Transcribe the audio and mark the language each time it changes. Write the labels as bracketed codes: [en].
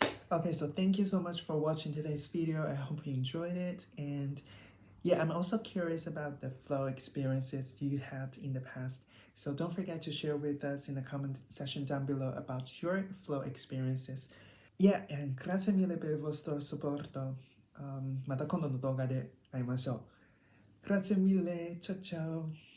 [en] Okay, so thank you so much for watching today's video. I hope you enjoyed it. And yeah, I'm also curious about the flow experiences you had in the past. So don't forget to share with us in the comment section down below about your flow experiences. Yeah, and [it] grazie mille per il vostro supporto. [ja] また今度の動画で会いましょう。 [it] Grazie mille, ciao ciao!